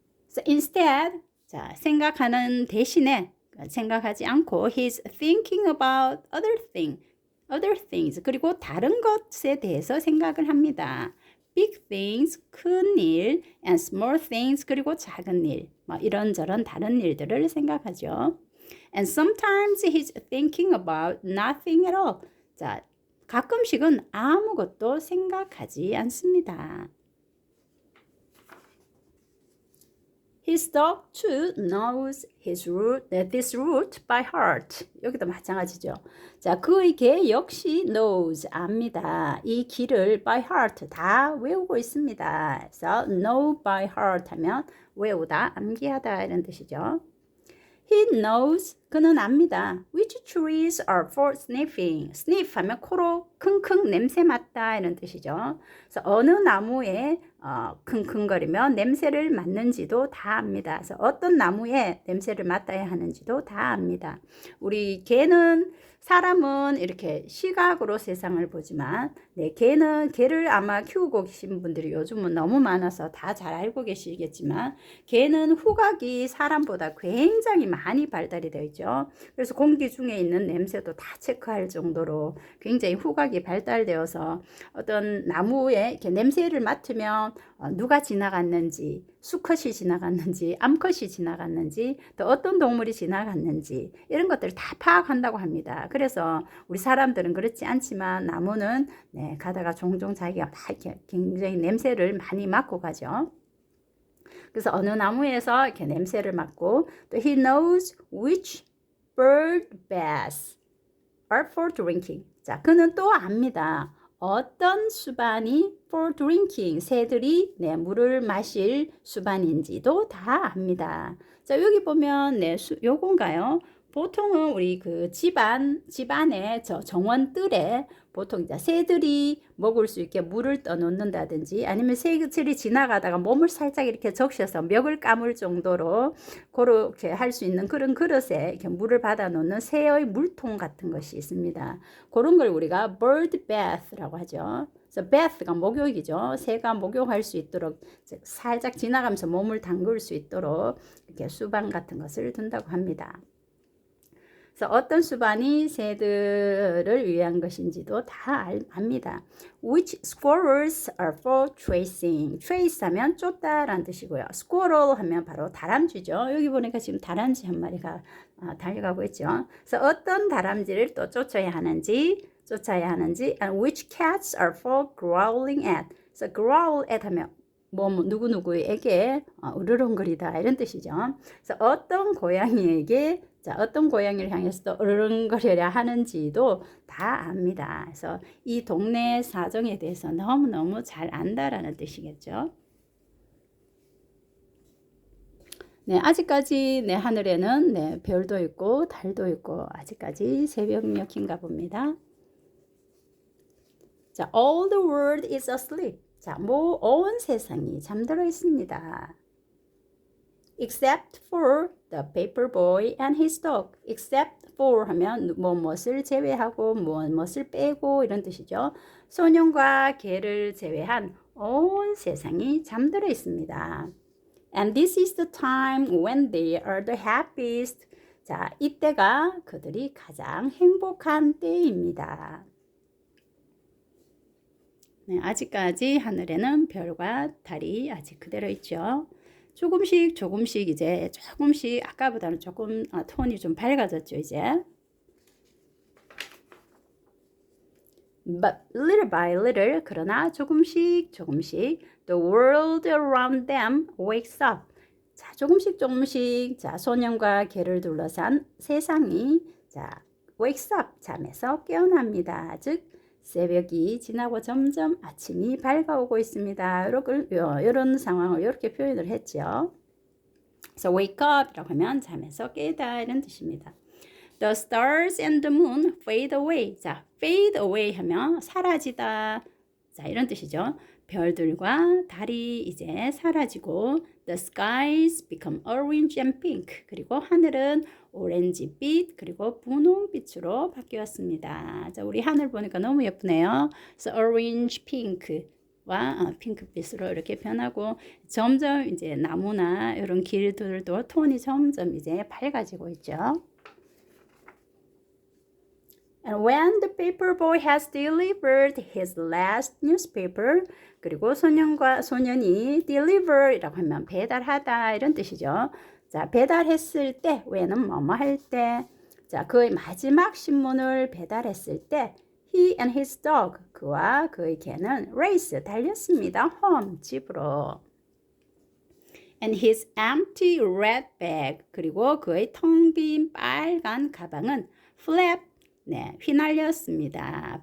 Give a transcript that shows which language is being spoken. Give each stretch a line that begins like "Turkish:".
English: So instead,
Korean: 자, 생각하는 대신에 생각하지 않고
English: he's thinking about other things
Korean: 그리고 다른 것에 대해서 생각을 합니다.
English: big things,
Korean: 큰 일,
English: and small things,
Korean: 그리고 작은 일, 뭐 이런저런 다른 일들을 생각하죠.
English: And sometimes he's thinking about nothing at all.
Korean: 자, 가끔씩은 아무것도 생각하지 않습니다.
English: His dog too knows this route by heart.
Korean: 여기도 마찬가지죠. 자, 그의 개 역시 knows, 압니다. 이 길을
English: by heart
Korean: 다 외우고 있습니다. 그래서
English: know by heart
Korean: 하면 외우다, 암기하다 이런 뜻이죠.
English: He knows,
Korean: 그는 압니다.
English: Which trees are for sniffing.
Korean: sniff 하면 코로 킁킁 냄새 맡다 이런 뜻이죠. 그래서 어느 나무에 킁킁거리며 냄새를 맡는지도 다 압니다. 그래서 어떤 나무에 냄새를 맡아야 하는지도 다 압니다. 우리 개는 사람은 이렇게 시각으로 세상을 보지만 개를 아마 키우고 계신 분들이 요즘은 너무 많아서 다 잘 알고 계시겠지만 개는 후각이 사람보다 굉장히 많이 발달이 되어 있죠. 그래서 공기 중에 있는 냄새도 다 체크할 정도로 굉장히 후각이 발달되어서 어떤 나무에 이렇게 냄새를 맡으면 누가 지나갔는지, 수컷이 지나갔는지, 암컷이 지나갔는지, 또 어떤 동물이 지나갔는지 이런 것들을 다 파악한다고 합니다. 그래서 우리 사람들은 그렇지 않지만 나무는 가다가 종종 자기가 막 이렇게 굉장히 냄새를 많이 맡고 가죠. 그래서 어느 나무에서 이렇게 냄새를 맡고 또
English: he knows which bird baths are for drinking.
Korean: 자, 그는 또 압니다. 어떤 수반이
English: for drinking,
Korean: 새들이 물을 마실 수반인지도 다 압니다. 자, 여기 보면 요건가요? 보통은 우리 그 집안의 정원 뜰에 보통 이제 새들이 먹을 수 있게 물을 떠놓는다든지 아니면 새들이 지나가다가 몸을 살짝 이렇게 적셔서 멱을 감을 정도로 그렇게 할 수 있는 그런 그릇에 이렇게 물을 받아 놓는 새의 물통 같은 것이 있습니다. 그런 걸 우리가 bird bath라고 하죠. 그래서 bath가 목욕이죠. 새가 목욕할 수 있도록 살짝 지나가면서 몸을 담글 수 있도록 이렇게 수반 같은 것을 둔다고 합니다. 그래서 어떤 수반이 새들을 위한 것인지도 다 압니다.
English: Which squirrels are for tracing.
Korean: trace 하면 쫓다라는 뜻이고요. squirrel 하면 바로 다람쥐죠. 여기 보니까 지금 다람쥐 한 마리가 달려가고 있죠. 그래서 어떤 다람쥐를 또 쫓아야 하는지
English: and which cats are for growling at.
Korean: 그래서 growl at 하면 누구누구에게 으르렁거리다 이런 뜻이죠. 그래서 어떤 고양이에게 어떤 고양이를 향해서 또 으르렁거려야 하는지도 다 압니다. 그래서 이 동네 사정에 대해서 너무너무 잘 안다라는 뜻이겠죠. 아직까지 하늘에는 별도 있고 달도 있고 아직까지 새벽녘인가 봅니다.
English: 자, all the world is asleep.
Korean: 자, 온 세상이 잠들어 있습니다.
English: Except for the paper boy and his dog.
Korean: Except for 하면 무엇을 제외하고 무엇을 빼고 이런 뜻이죠. 소년과 개를 제외한 온 세상이 잠들어 있습니다.
English: And this is the time when they are the happiest.
Korean: 자, 이때가 그들이 가장 행복한 때입니다. 아직까지 하늘에는 별과 달이 아직 그대로 있죠. 조금씩 이제 조금씩 아까보다는 조금 톤이 좀 밝아졌죠 이제.
English: But little by little,
Korean: 그러나 조금씩
English: the world around them wakes up.
Korean: 자, 조금씩 자, 소년과 개를 둘러싼 세상이 wakes up, 잠에서 깨어납니다. 즉 새벽이 지나고 점점 아침이 밝아오고 있습니다. 이런 상황을 이렇게 표현을 했죠. 그래서 wake up 이라고 하면 잠에서 깨다 이런 뜻입니다.
English: The stars and the moon fade away.
Korean: 자, fade away 하면 사라지다. 자, 이런 뜻이죠. 별들과 달이 이제 사라지고
English: the skies become orange and pink.
Korean: 그리고 하늘은 오렌지빛 그리고 분홍빛으로 바뀌었습니다. 자, 우리 하늘 보니까 너무 예쁘네요. 그래서 orange, pink와 핑크빛으로 이렇게 변하고 점점 이제 나무나 이런 길들도 톤이 점점 이제 밝아지고 있죠.
English: And when the paper boy has delivered his last newspaper,
Korean: 그리고 소년이 deliver이라고 하면 배달하다 이런 뜻이죠. 자, 배달했을 때, when은 뭐뭐 할 때, 자, 그의 마지막 신문을 배달했을 때,
English: he and his dog,
Korean: 그와 그의 개는 race, 달렸습니다. home, 집으로.
English: And his empty red bag,
Korean: 그리고 그의 텅 빈 빨간 가방은 flap, 휘날렸습니다.